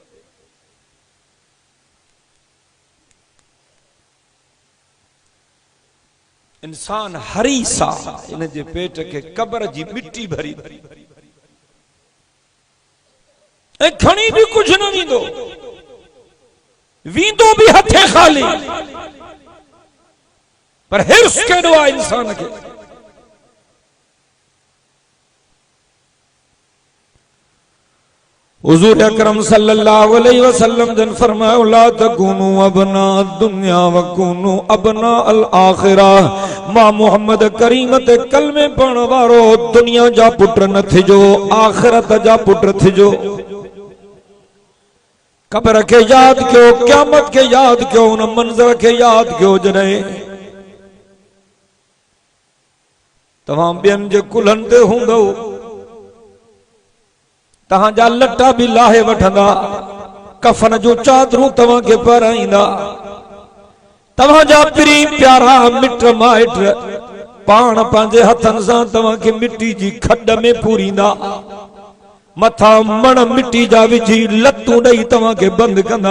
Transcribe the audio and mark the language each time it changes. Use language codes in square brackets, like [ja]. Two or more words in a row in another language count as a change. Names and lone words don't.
[sd] इंसान हरीस आहे, इन जे पेट खे कब्र जी मिट्टी भरी ऐं खणी भी कुझु न वींदो, वींदो भी हथे खाली। पर हिर्स केॾो आहे इंसान खे। हुजूर अकरम [ar] صلى الله عليه وسلم [sd] जन फरमायो [ar] لا تكونوا أبناء الدنيا وكونوا أبناء الآخرة. [sd] मां मोहम्मद करीम ते कलमे पढ़ण वारो दुनिया जा पुट न थिजो, आखिरत जा पुट थिजो। कब्र के याद कयो, क़यामत के याद कयो, उन मंज़र के याद कयो जॾहिं तव्हां ॿियनि जे कुल्हनि ते हूंदव, तव्हांजा लटा भी लाहे वठंदा, कफन जो चादरूं तव्हांखे पाराईंदा, तव्हांजा पिरी प्यारा मिट माइट पाण पंहिंजे हथनि सां तव्हांखे मिट्टी जी खॾ में पूरींदा, मथा मण मिट्टी जा विझी लतूं ॾेई तव्हांखे बंदि कंदा।